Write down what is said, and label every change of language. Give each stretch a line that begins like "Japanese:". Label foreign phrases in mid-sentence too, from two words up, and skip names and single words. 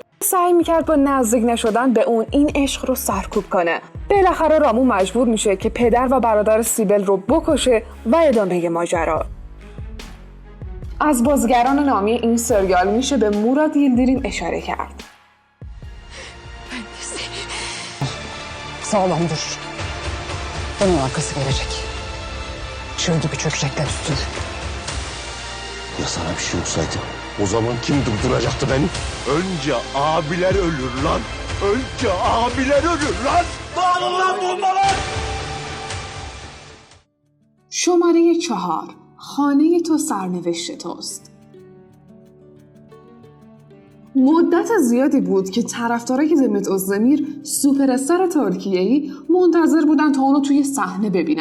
Persian: سعی میکرد با نزدیک نشدن به اون این عشق رو سرکوب کنه. بالاخره رامو مجبور میشه که پدر و برادر سیبل رو بکشه و ادامه ماجرا. از بازیگران نامی این سریال میشه به موراد ییلدیریم اشاره کرد.
Turkish: Sağlam dur. Bunun arkası gelecek. Çığ gibi çökecekler üstüne. Ya sana bir şey olsaydı o zaman kim durduracaktı beni? Önce abiler ölür lan. Önce abiler ölür lan. Dağılın lan bombalar.
Persian: شماره 4 خانه تو سرنوشت توست. مدت زیادی بود که طرفدارای دمت اوزدمیر سوپر استار ترکیه‌ای منتظر بودن تا اونو توی صحنه ببینن.